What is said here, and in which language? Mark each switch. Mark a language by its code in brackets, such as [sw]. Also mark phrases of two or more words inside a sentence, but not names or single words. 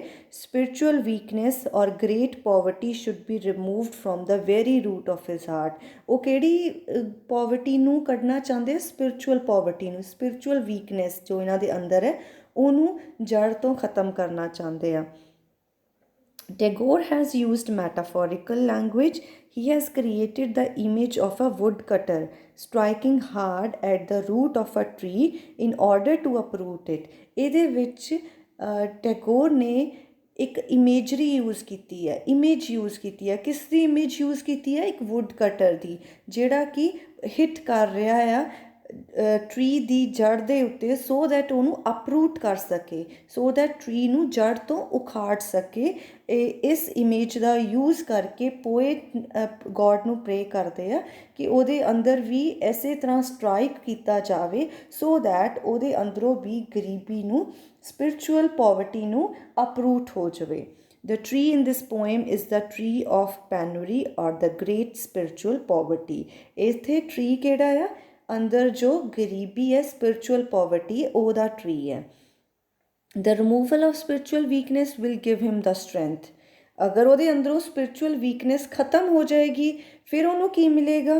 [en] Spiritual weakness or great poverty should be removed from the very root of his heart. [pa] ਉਹ ਕਿਹੜੀ ਪੋਵਰਟੀ ਨੂੰ ਕੱਢਣਾ ਚਾਹੁੰਦੇ ਆ? [en] spiritual poverty [pa] ਨੂੰ, [en] spiritual weakness [pa] ਜੋ ਇਹਨਾਂ ਦੇ ਅੰਦਰ ਹੈ ਉਹਨੂੰ ਜੜ੍ਹ ਤੋਂ ਖ਼ਤਮ ਕਰਨਾ ਚਾਹੁੰਦੇ ਆ। [en] Tagore has used metaphorical language. He has created the image of a woodcutter striking hard at the root of a tree in order to uproot it. [pa] ਇਹਦੇ ਵਿੱਚ ਟੈਗੋਰ ਨੇ ਇੱਕ [en] imagery use [pa] ਕੀਤੀ ਹੈ, [en] image use [pa] ਕੀਤੀ ਹੈ। ਕਿਸ ਦੀ [en] image use [pa] ਕੀਤੀ ਹੈ? ਇੱਕ [en] wood cutter [pa] ਦੀ, ਜਿਹੜਾ ਕਿ ਹਿੱਟ ਕਰ ਰਿਹਾ ਆ ਟਰੀ ਦੀ ਜੜ੍ਹ ਦੇ ਉੱਤੇ [en] so that [pa] ਉਹਨੂੰ ਅਪਰੂਟ ਕਰ ਸਕੇ, [en] so that [pa] ਟਰੀ ਨੂੰ ਜੜ੍ਹ ਤੋਂ ਉਖਾੜ ਸਕੇ। ਇਸ ਇਮੇਜ ਦਾ ਯੂਜ਼ ਕਰਕੇ [en] poet God [pa] ਨੂੰ ਪ੍ਰੇ ਕਰਦੇ ਆ ਕਿ ਉਹਦੇ ਅੰਦਰ ਵੀ ਇਸੇ ਤਰ੍ਹਾਂ ਸਟ੍ਰਾਈਕ ਕੀਤਾ ਜਾਵੇ [en] so that [pa] ਉਹਦੇ ਅੰਦਰੋਂ ਵੀ ਗਰੀਬੀ ਨੂੰ, [en] spiritual poverty [pa] ਨੂੰ ਅਪਰੂਟ ਹੋ ਜਾਵੇ। [en] The tree in this poem is the tree of penury or the great spiritual poverty. [pa] ਇੱਥੇ tree ਕਿਹੜਾ ਆ? ਅੰਦਰ ਜੋ ਗਰੀਬੀ ਹੈ, [en] spiritual poverty, [pa] ਉਹਦਾ ਟਰੀ ਹੈ। [en] The removal of spiritual weakness will give him the strength. [pa] ਅਗਰ ਉਹਦੇ ਅੰਦਰੋਂ [en] spiritual weakness [pa] ਖਤਮ ਹੋ ਜਾਏਗੀ ਫਿਰ ਉਹਨੂੰ ਕੀ ਮਿਲੇਗਾ?